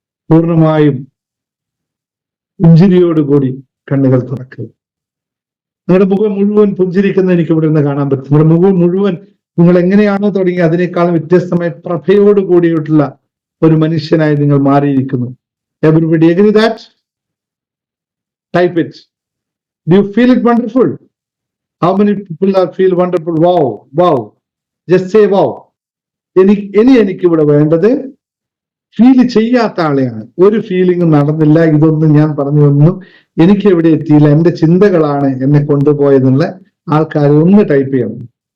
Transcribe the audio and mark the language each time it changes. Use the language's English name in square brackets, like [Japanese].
[Malayalam] പൂർണ്ണമായും പുഞ്ചിരിയോടുകൂടി കണ്ണുകൾ തുറക്കുക. നിങ്ങളുടെ മുഖം മുഴുവൻ പുഞ്ചിരിക്കുന്ന എനിക്ക് ഇവിടെ നിന്ന് കാണാൻ പറ്റും. നിങ്ങളുടെ മുഖം മുഴുവൻ നിങ്ങൾ എങ്ങനെയാണോ തുടങ്ങി അതിനേക്കാളും വ്യത്യസ്തമായ പ്രഭയോടുകൂടിയിട്ടുള്ള ഒരു മനുഷ്യനായി നിങ്ങൾ മാറിയിരിക്കുന്നു. [English] Everybody agree that? Type it. Do you feel it wonderful? How many people feel wonderful? Wow. Just say wow. [Malayalam] എനിക്ക് ഇവിടെ വേണ്ടത് ഫീൽ ചെയ്യാത്ത ആളെയാണ്. ഒരു ഫീലിംഗും നടന്നില്ല, ഇതൊന്നും ഞാൻ പറഞ്ഞൊന്നും എനിക്ക് എവിടെ എത്തിയില്ല, എന്റെ ചിന്തകളാണ് എന്നെ കൊണ്ടുപോയതെന്നുള്ള ആൾക്കാർ ഒന്ന് ടൈപ്പ് ചെയ്യണം.